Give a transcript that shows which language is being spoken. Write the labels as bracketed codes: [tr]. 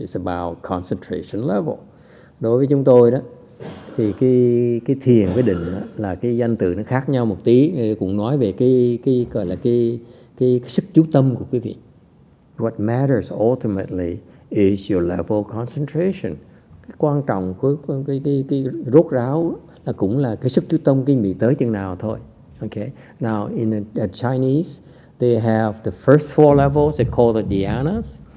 [en] It's about concentration level. [vi] Đối với chúng tôi đó thì cái thiền với định đó, là cái danh từ nó khác nhau một tí, cũng nói về cái gọi là cái sức chú tâm của quý vị. [en] What matters ultimately is your level of concentration. [vi] Cái quan trọng của cái rốt ráo là cũng là cái sức chú tâm quý vị tới chừng nào thôi. [en] Okay. Now in the Chinese they have the first four levels, they call the dhyanas.